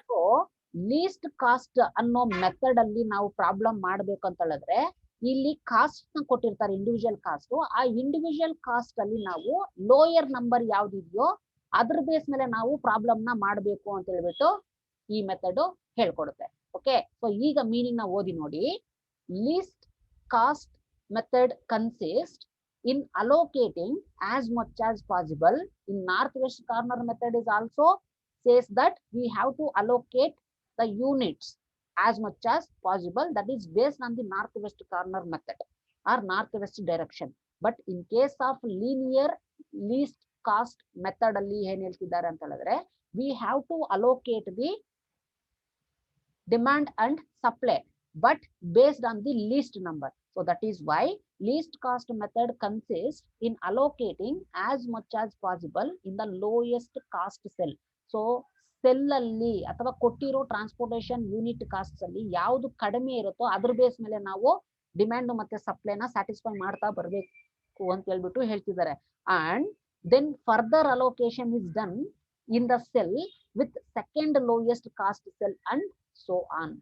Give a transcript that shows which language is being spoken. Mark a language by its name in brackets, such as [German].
[Kannada] So list cost ಅನ್ನೋ method ಅಲ್ಲಿ ನಾವು ಪ್ರಾಬ್ಲಮ್ ಮಾಡ್ಬೇಕು ಅಂತ ಹೇಳಿದ್ರೆ, ಇಲ್ಲಿ ಕಾಸ್ಟ್ ನ ಕೊಟ್ಟಿರ್ತಾರೆ, ಇಂಡಿವಿಜುವಲ್ ಕಾಸ್ಟ್. ಆ ಇಂಡಿವಿಜುವಲ್ ಕಾಸ್ಟ್ ಅಲ್ಲಿ ನಾವು ಲೋಯರ್ ನಂಬರ್ ಯಾವ್ದಿದೆಯೋ ಅದ್ರ ಬೇಸ್ ಮೇಲೆ ನಾವು ಪ್ರಾಬ್ಲಮ್ ನ ಮಾಡ್ಬೇಕು ಅಂತ ಹೇಳ್ಬಿಟ್ಟು ಈ ಮೆಥಡ್ ಹೇಳ್ಕೊಡುತ್ತೆ. ಓಕೆ, ಸೊ ಈಗ ಮೀನಿಂಗ್ ನ ಓದಿ ನೋಡಿ. [English] Least cost method consist in allocating as much as possible. In northwest corner method is also says that we have to allocate the units as much as possible. That is based on the northwest corner method or northwest direction. But in case of linear least cost method [Kannada] alli ಏನು ಹೇಳ್ತಿದ್ದಾರೆ ಅಂತ ಹೇಳಿದ್ರೆ, [English] we have to allocate the demand and supply but based on the least number. So that is why least cost method consists in allocating as much as possible in the lowest cost cell. [Kannada] So cell ಅಲ್ಲಿ ಅಥವಾ ಕೊಟ್ಟಿರೋ transportation unit cost ಅಲ್ಲಿ ಯಾವ್ದು ಕಡಿಮೆ ಇರುತ್ತೋ ಅದ್ರ base ಮೇಲೆ ನಾವು ಡಿಮ್ಯಾಂಡ್ ಮತ್ತೆ ಸಪ್ಲೈನ ಸ್ಯಾಟಿಸ್ಫೈ ಮಾಡ್ತಾ ಬರ್ಬೇಕು ಅಂತ ಹೇಳ್ಬಿಟ್ಟು ಹೇಳ್ತಿದ್ದಾರೆ. [English] And then further allocation is done in the cell with second lowest cost cell and so on.